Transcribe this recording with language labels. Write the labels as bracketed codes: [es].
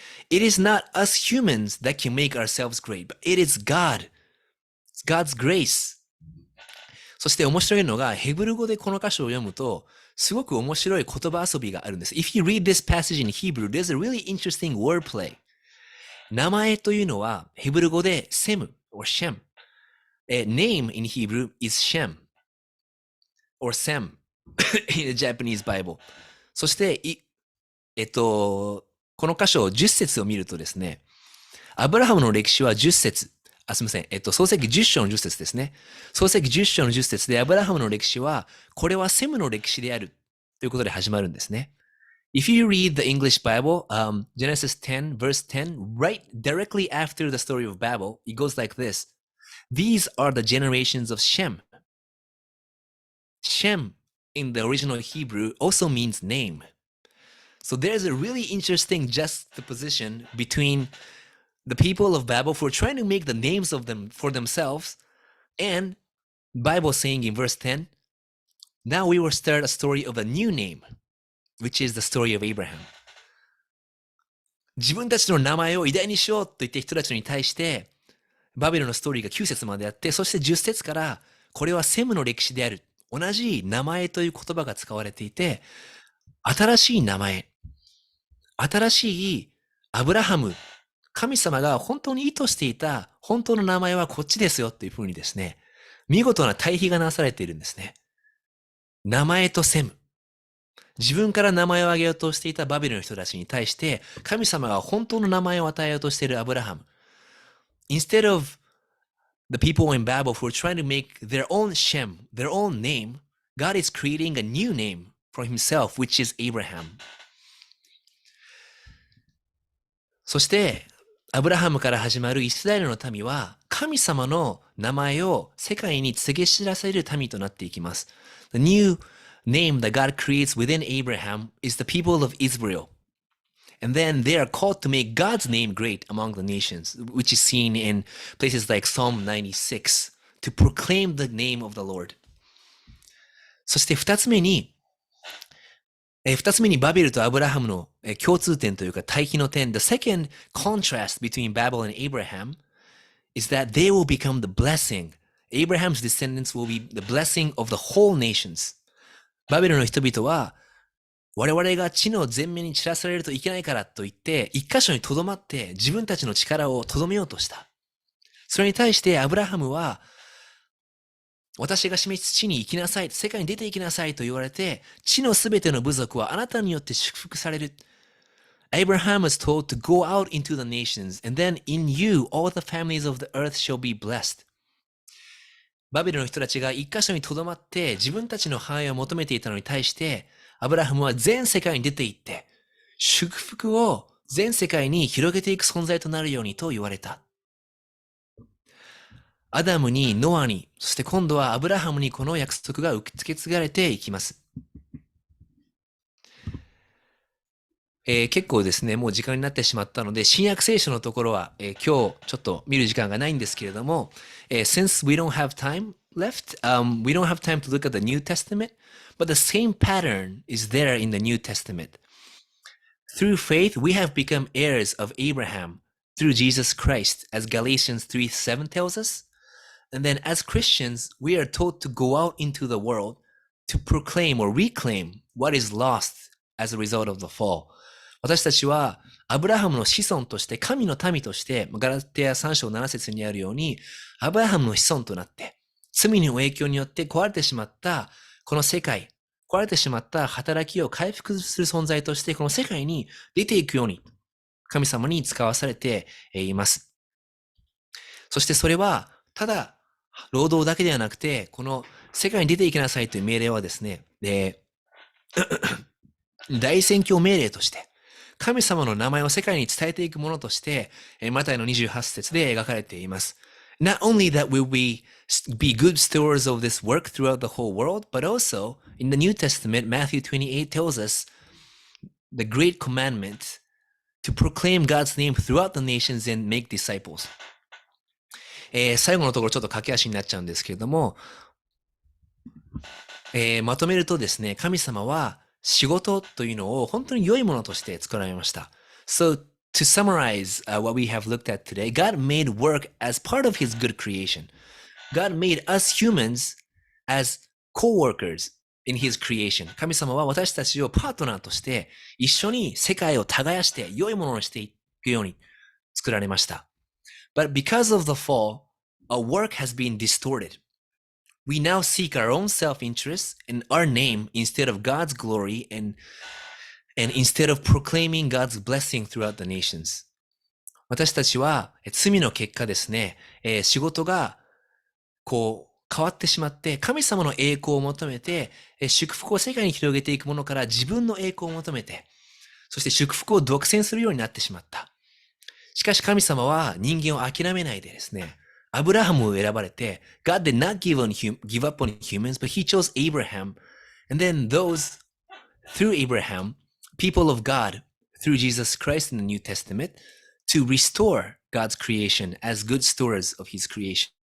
[en] It is not us humans that can make ourselves great, but it is God. It's God's grace. [ja] そして面白いのが、ヘブル語でこの箇所を読むと、すごく面白い言葉遊びがあるんです。 [en] If you read this passage in Hebrew, there's a really interesting wordplay. [ja] 名前というのは、ヘブル語でセム or Shem. [en] Name in Hebrew is Shem or Sem in the Japanese Bible. [ja] そして、この箇所10節を見るとですね、アブラハムの歴史は10節。すみません。創世記10章の10節ですね。創世記10章の10節でアブラハムの歴史は、これはセムの歴史であるということで始まるんですね。 [en] If you read the English Bible, Genesis 10, verse 10, right directly after the story of Babel, it goes like this. These are the generations of Shem. Shem in the original Hebrew also means name. So there's a really interesting juxtaposition between the people of Babel who are trying to make the names of them for themselves, and Bible saying in verse 10, now we will start a story of a new name, which is the story of Abraham. [ja] 自分たちの名前を偉大にしようと言って人たちに対して、バベルのストーリーが9節まであって、そして10節から、これはセムの歴史である。同じ名前という言葉が使われていて、新しい名前、新しいアブラハム、神様が本当に意図していた本当の名前はこっちですよっていうふうにですね、見事な対比がなされているんですね。名前とセム。自分から名前を挙げようとしていたバビロンの人たちに対して、神様が本当の名前を与えようとしているアブラハム。 [en] Instead of the people in Babel who are trying to make their own Shem, their own name, God is creating a new name for himself, which is Abraham. [ja] そして、アブラハムから始まるイスラエルの民は、神様の名前を世界に告げ知らせる民となっていきます。 [en] The new name that God creates within Abraham is the people of Israel. And then they are called to make God's name great among the nations, which is seen in places like Psalm 96, to proclaim the name of the Lord. [ja] そして二つ目にバベルとアブラハムの共通点というか対比の点、 [en] the second contrast between Babel and Abraham is that they will become the blessing. Abraham's descendants will be the blessing of the whole nations. [ja] バベルの人々は我々が地の前面に散らされるといけないからと言って、一箇所に留まって自分たちの力を留めようとした。それに対してアブラハムは、私が示す地に行きなさい、世界に出て行きなさいと言われて、地のすべての部族はあなたによって祝福される。 [en] Abraham was told to go out into the nations, and then in you all the families of the earth shall be blessed. [ja] バビロンの人たちが一箇所に留まって自分たちの繁栄を求めていたのに対して、アブラハムは全世界に出て行って、祝福を全世界に広げていく存在となるようにと言われた。アダムに、ノアに、そして今度はアブラハムにこの約束が受け継がれていきます。結構ですね、もう時間になってしまったので、新約聖書のところは、今日ちょっと見る時間がないんですけれども、 [en] since we don't have time left, we don't have time to look at the New Testament, but the same pattern is there in the New Testament. Through faith, we have become heirs of Abraham through Jesus Christ, as Galatians 3:7 tells us. And then as Christians, we are told to go out into the world to proclaim or reclaim what is lost as a result of the fall. [ja] 私たちはアブラハムの子孫として、神の民として、ガラテヤ3章7節にあるように、アブラハムの子孫となって、罪の影響によって壊れてしまったこの世界、壊れてしまった働きを回復する存在として、この世界に出ていくように、神様に使わされています。そしてそれは、ただ、労働だけではなくて、この世界に出ていきなさいという命令はですね、大宣教命令として、神様の名前を世界に伝えていくものとして、マタイの28節で描かれています。 [en] Not only that we will be good stewards of this work throughout the whole world, but also in the New Testament, Matthew 28 tells us the great commandment to proclaim God's name throughout the nations and make disciples. [ja] 最後のところちょっと駆け足になっちゃうんですけれども、まとめるとですね、神様は仕事というのを本当に良いものとして作られました。 [en] So, to summarize what we have looked at today, God made work as part of His good creation. God made us humans as co-workers in His creation. [ja] 神様は私たちをパートナーとして一緒に世界を耕して良いものにしていくように作られました。 [en] But because of the fall, our work has been distorted. We now seek our own self-interest and our name instead of God's glory and instead of proclaiming God's blessing throughout the nations. [ja] 私たちは罪の結果ですね、仕事がこう変わってしまって、神様の栄光を求めて、祝福を世界に広げていくものから自分の栄光を求めて、そして祝福を独占するようになってしまった。しかし神様は人間を諦めないでですね、アブラハムを選ばれて、 [en] God did not give up on humans, but He chose Abraham. And then those, through Abraham, people of God, through Jesus Christ in the New Testament, to restore God's creation as good stewards of His creation.